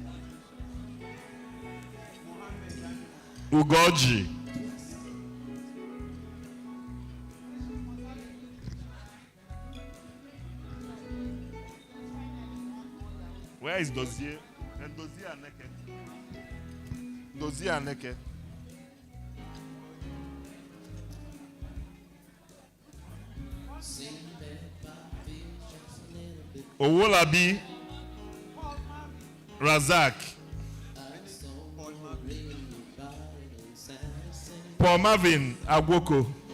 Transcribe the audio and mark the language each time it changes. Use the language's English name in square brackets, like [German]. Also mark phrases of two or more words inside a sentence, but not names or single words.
[English] Ugoji. Where is Dozie? And Dozie Aneke. Dozie Aneke. Owolabi Razak. Paul Marvin Agwoko.